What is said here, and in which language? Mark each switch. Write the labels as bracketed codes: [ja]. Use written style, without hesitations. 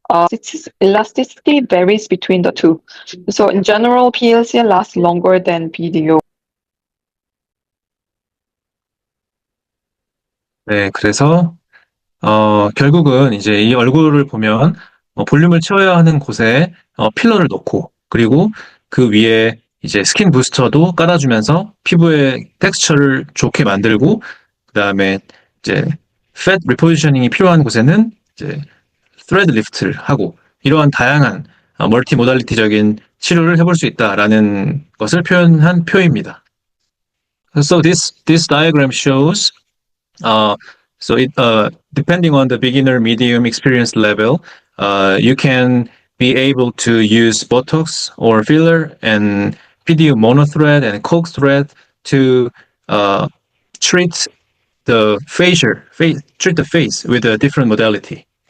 [en] Its elasticity varies between the two. So in general, PLCL lasts longer than PDO. [ko] 네, 그래서 결국은 이제 이 얼굴을 보면 볼륨을 채워야 하는 곳에 필러를 넣고, 그리고 그 위에 이제 스킨 부스터도 깔아주면서 피부의 텍스처를 좋게 만들고, 그 다음에 이제 팻 리포지셔닝이 필요한 곳에는 이제 스레드 리프트를 하고, 이러한 다양한 멀티 모달리티적인 치료를 해볼 수 있다라는 것을 표현한 표입니다. [en] So this diagram shows so it depending on the beginner, medium experience level, you can be able to use Botox or filler and PDO monothread and coke thread to treat the treat the face with a different modality.